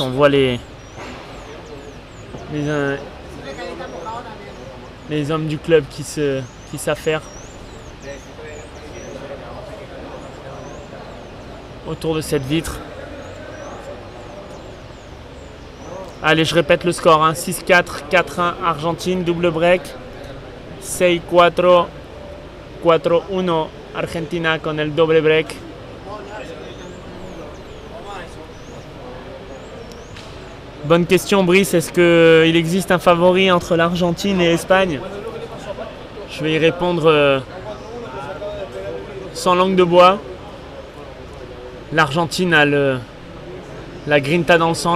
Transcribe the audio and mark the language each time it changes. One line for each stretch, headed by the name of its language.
French: On voit les hommes du club qui s'affairent autour de cette vitre. Allez, je répète le score, hein. 6-4, 4-1 Argentine, double break.
Spanish: 6-4, 4-1 Argentina con el doble break.
French: Bonne question Brice, est-ce qu'il existe un favori entre l'Argentine et l'Espagne? Je vais y répondre sans langue de bois. L'Argentine a la grinta dans le sang.